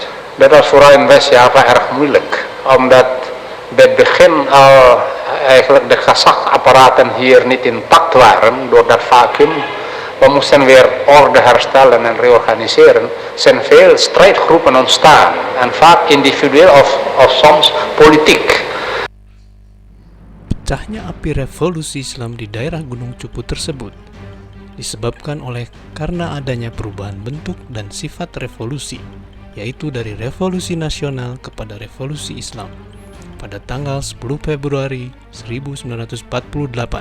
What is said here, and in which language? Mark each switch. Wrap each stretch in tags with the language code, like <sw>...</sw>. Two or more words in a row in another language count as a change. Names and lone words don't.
<nl>Dat was vooral in West-Java erg moeilijk. Omdat bij het begin al eigenlijk de gezagsapparaten hier niet intact waren door dat vacuüm. We moesten weer orde herstellen en reorganiseren. Er zijn veel strijdgroepen ontstaan. En vaak individueel of soms politiek.</nl> <id>Pecahnya api revolusi Islam di daerah Gunung Cupu tersebut disebabkan karena adanya perubahan bentuk dan sifat revolusi, yaitu dari revolusi nasional kepada revolusi Islam pada tanggal 10 Februari 1948.</id>